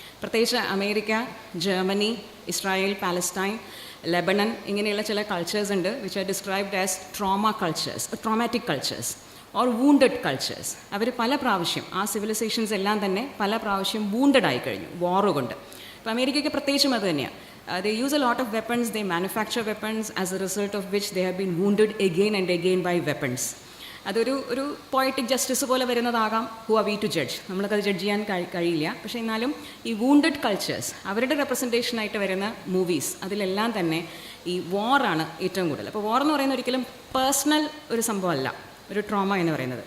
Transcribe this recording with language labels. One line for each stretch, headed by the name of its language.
Malayalam: പ്രത്യേകിച്ച് America, Germany, Israel, Palestine, Lebanon, ഇങ്ങനെയുള്ള ചില കൾച്ചേഴ്സ് ഉണ്ട്
English: Which are described as trauma cultures, traumatic cultures or wounded cultures.
Malayalam: അവർ പല പ്രാവശ്യം, ആ സിവിലൈസേഷൻസ് എല്ലാം തന്നെ പല പ്രാവശ്യം വൂണ്ടഡ് ആയി കഴിഞ്ഞു വാറ് കൊണ്ട്. ഇപ്പോൾ അമേരിക്കയ്ക്ക് പ്രത്യേകിച്ചും അത് തന്നെയാണ്.
English: They use a lot of weapons, they manufacture weapons, as a result of which they have been wounded again and again by weapons.
Malayalam: അതൊരു പോയറ്റിക് ജസ്റ്റിസ് പോലെ വരുന്നതാകാം.
English: Who are we to judge?
Malayalam: നമ്മൾക്കത് ജഡ്ജ് ചെയ്യാൻ കഴിയില്ല. പക്ഷേ എന്നാലും ഈ wounded cultures, അവരുടെ റെപ്രസെൻറ്റേഷനായിട്ട് വരുന്ന മൂവീസ്, അതിലെല്ലാം തന്നെ ഈ വാറാണ് ഏറ്റവും കൂടുതൽ. അപ്പോൾ വാർ എന്ന് പറയുന്നത് ഒരിക്കലും പേഴ്സണൽ ഒരു സംഭവമല്ല ഒരു ട്രോമ എന്ന് പറയുന്നത്.